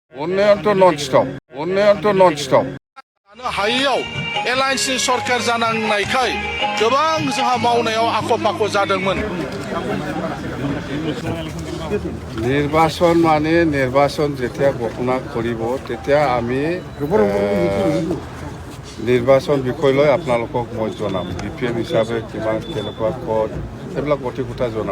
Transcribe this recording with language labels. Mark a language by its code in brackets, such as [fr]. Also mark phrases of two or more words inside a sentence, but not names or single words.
[brx] उन्नयनथ' नन-स्टप उन्नयनथ' नन-स्टप जानो हायैयाव एलायन्सनि सरखार जानांनायखाय गोबां जोंहा मावनायाव आख' जादोंमोन। [as] নির্বাচন মানে নির্বাচন যেতিয়া ঘোষণা কৰিব তেতিয়া আমি নিৰ্বাচন বিষয় লৈ আপোনালোকক মই জনাম BPM হিচাপে কিমান কেনেকুৱা পদ এইবিলাক গোটেই কথা জনাব।